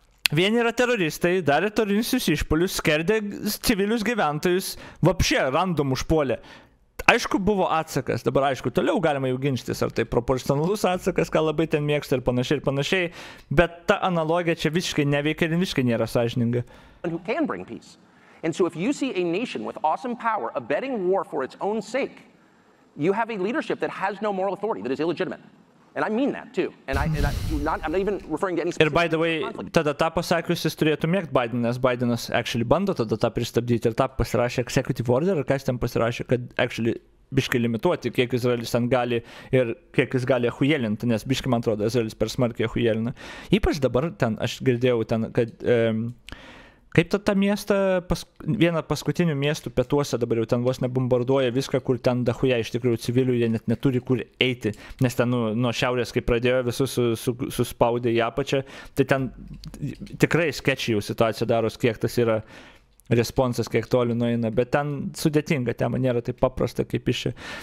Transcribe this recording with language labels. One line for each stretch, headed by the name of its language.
Lithuanian: Vieni yra teroristai, darė teroristinius išpuolius, skerdė civilius gyventojus, vapšė random užpuolė. Aišku, buvo atsakas, dabar aišku, toliau galima jau ginčytis, ar tai proporcionalus atsakas, ką labai ten mėgsta ir panašiai, bet ta analogija čia visiškai neveikia ir visiškai nėra sąžininga.
English: Who can bring peace. And so if you see a nation with awesome power abetting war for its own sake, you have a leadership that has no moral authority, that is illegitimate. And I mean that too. And I'm not even referring to any specific
Lithuanian: Ir
English: by the way,
Lithuanian: tada tą pasakius jis turėtų mėgti Biden, nes Bidenas actually bando tada tą pristabdyti ir tą pasirašė executive order, ar kas ten pasirašė, kad actually biškai limituoti, kiek Izraelis ten gali ir kiek jis gali ahujelinti, nes biškai, man atrodo, Izraelis per smarkiai ahujelina. Ypač dabar ten, aš girdėjau ten, kad kaip tą miestą, vieną paskutinių miestų pietuose dabar jau ten vos nebombarduoja viską, kur ten dahuja iš tikrųjų civilių, jie net neturi kur eiti, nes ten nuo šiaurės, kai pradėjo visus suspaudė į apačią, tai ten tikrai sketchy jau situacija daros, kiek tas yra responsas, kiek toli nueina, bet ten sudėtinga tema, nėra taip paprasta kaip iš čia.